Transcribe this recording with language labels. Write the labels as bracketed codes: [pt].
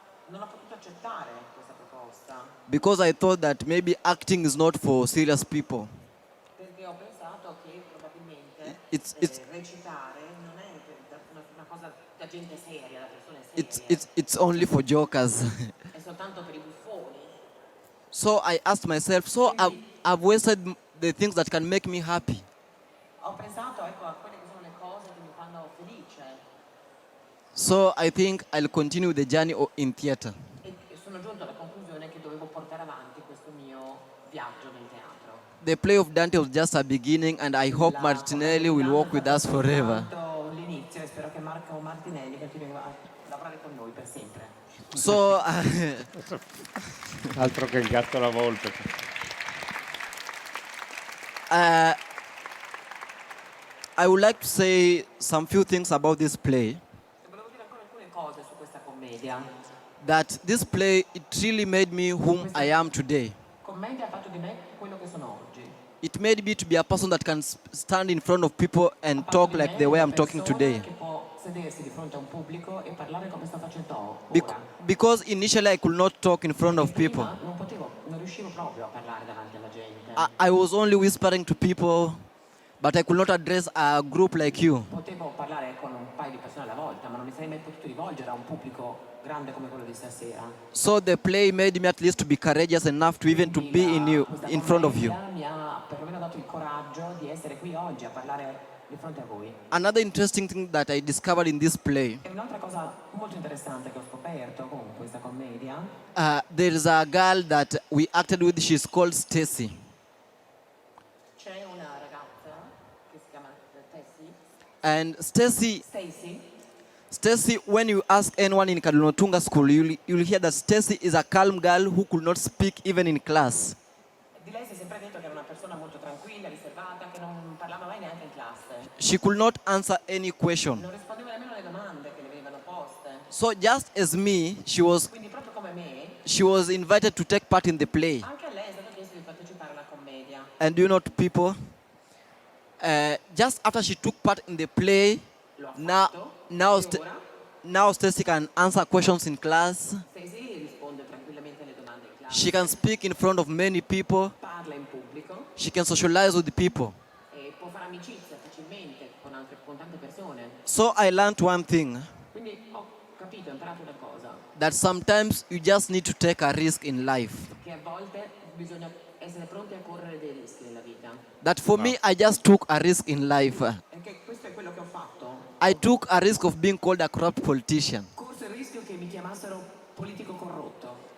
[it] non ho potuto accettare questa proposta [en] because I thought that maybe acting is not for serious people. [it] perché ho pensato che probabilmente [en] It's [it] recitare non è una cosa da gente seria, da persone serie, [en] it's only for jokers. [it] è soltanto per i buffoni. [en] So I asked myself, so I've wasted the things that can make me happy. [it] Ho pensato a quelle che sono le cose che mi fanno felice [en] So I think I'll continue the journey in theater. [it] e sono giunto alla conclusione che dovevo portare avanti questo mio viaggio nel teatro. [en] The play of Dante was just a beginning, and I hope Martinelli will walk with us forever. [it] L'inizio e spero che Marco Martinelli continui a lavorare con noi per sempre. [en] So [it] Altro che il gatto alla volpe. [en] I would like to say some few things about this play. [it] Volevo dire ancora alcune cose su questa commedia. [en] That this play, it really made me whom I am today. [it] Commedia ha fatto di me quello che sono oggi. [en] It made me to be a person that can stand in front of people and talk like the way I'm talking today. [it] Che può sedersi di fronte a un pubblico e parlare come sto facendo [en] Bec- [it] ora. [en] because initially I could not talk in front of people. [it] Prima non riuscivo proprio a parlare davanti alla gente. [en] I was only whispering to people, but I could not address a group like you. [it] Potevo parlare con un paio di persone alla volta, ma non mi sarei mai potuto rivolgere a un pubblico grande come quello di stasera. [en] So the play made me at least to be courageous enough to even to be in front of you. [it] Mi ha perlomeno dato il coraggio di essere qui oggi a parlare di fronte a voi. [en] Another interesting thing that I discovered in this play, [it] E un'altra cosa molto interessante che ho scoperto con questa commedia, [en] there is a girl that we acted with, she's called Stacy. [it] c'è una ragazza che si chiama Tessie, [en] And Stacy, [it] Stacy, [en] when you ask anyone in Cardinal Otunga school, you'll hear that Stacy is a calm girl who could not speak even in class. [it] di lei si è sempre detto che era una persona molto tranquilla, riservata, che non parlava mai neanche in classe. [en] She could not answer any question. [it] Non rispondeva nemmeno alle domande che le venivano poste. [en] So just as me, she was [it] Quindi proprio come me, [en] invited to take part in the play. [it] anche a lei è stato chiesto di partecipare alla commedia. [en] And do you know, people, just after she took part in the play, [it] Lo ha [en] now [it] fatto. [en] now [it] E [en] St- [it] ora [en] now Stacy can answer questions in class. [it] Stacy risponde tranquillamente alle domande in classe. [en] She can speak in front of many people. [it] Parla in pubblico [en] She can socialize with the people. [it] e può fare amicizia facilmente con tante persone. [en] So I learned one thing, [it] Quindi ho capito, ho imparato una cosa, [en] that sometimes you just need to take a risk in life. [it] che a volte bisogna essere pronti a correre dei rischi nella vita. [en] That for me, I just took a risk in life. [it] E che questo è quello che ho fatto. [en] I took a risk of being called a corrupt politician. [it] Corso il rischio che mi chiamassero politico corrotto.